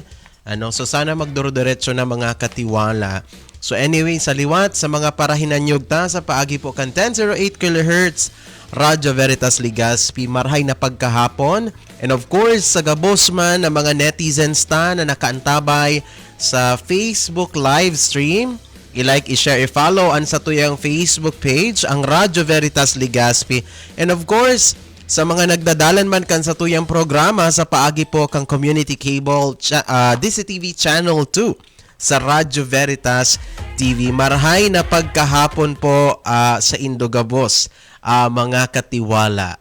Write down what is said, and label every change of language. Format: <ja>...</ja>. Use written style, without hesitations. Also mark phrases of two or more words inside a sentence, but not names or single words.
<bik>So sana magduro-diretso na mga katiwala. So anyway, sa liwat sa mga parahinanyog ta sa paagi po kan 1008 kHz Radyo Veritas Legazpi, marhay na pagkahapon.</bik> <en>And of course,</en> <bik>sa gabos man ng mga netizens ta na nakaantabay sa</bik> <en>Facebook live stream.</en> <bik>I-like, i-share, i-follow ang sa tuyang Facebook page, ang Radyo Veritas Legazpi.</bik> <en>And of course,</en> <bik>sa mga nagdadalan man kan sa tuyang programa, sa paagi po kang Community Cable DCTV Channel 2 sa Radyo Veritas TV. Marhay na pagkahapon po sa Indogabos, mga katiwala.</bik>